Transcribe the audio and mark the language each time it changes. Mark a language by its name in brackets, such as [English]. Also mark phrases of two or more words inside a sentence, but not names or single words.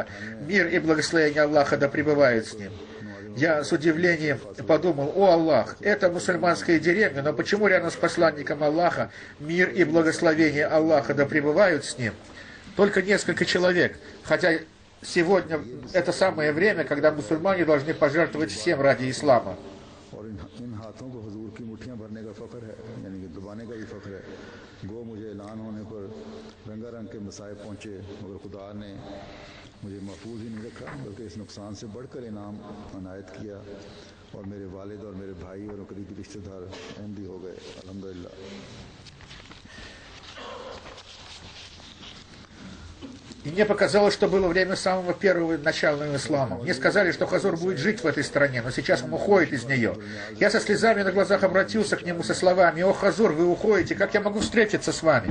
[Russian] Мир и благословение Аллаха да пребывают с ним. Я с удивлением подумал, о Аллах, это мусульманская деревня, но почему рядом с посланником Аллаха мир и благословение Аллаха да пребывают с ним? Только несколько человек, хотя сегодня это самое время, когда мусульмане должны пожертвовать всем ради ислама. [Urdu] مجھے محفوظ ہی نہیں رکھا بلکہ اس نقصان سے بڑھ کر انعام عنایت کیا اور میرے والد اور میرے بھائی اور قریبی رشتہ دار احمدی ہو گئے الحمدللہ. [Russian] И мне показалось, что было время самого первого начала ислама. Мне сказали, что Хазур будет жить в этой стране, но сейчас он уходит из нее. Я со слезами на глазах обратился к нему со словами: «О, Хазур, вы уходите, как я могу встретиться с вами?»